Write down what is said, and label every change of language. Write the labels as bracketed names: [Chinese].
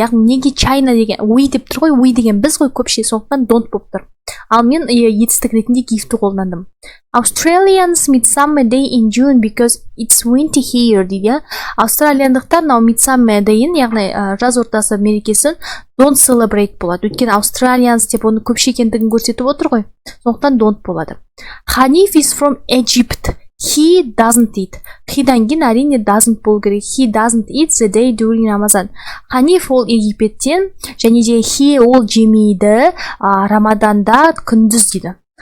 [Kazakh] Яғни неге China деген, we деп тұр ғой, we деген біз ғой көпше, сондықтан don't болып тұр. Ал мен етістік ретінде give-ті қолдандым. [English] Australians Midsummer Day in June because it's winter here дейді. [Kazakh] Австралияндықтар Midsummer Day'ін, яғни жаз ортасы мерекесін [English] don't celebrate [Kazakh] болады. Өйткені Australians деп оны көпше екендігін көрсетіп отыр ғой. Сондықтан don't болады. [English] Hanif is from Egypt. He doesn't eat. [Kazakh] He'дан кейін әрине doesn't болу керек. [English] He doesn't eat the day during Ramazan. [Kazakh] Hanif ол Египеттен, және де he ол жемейді Рамаданда күндіз дейді.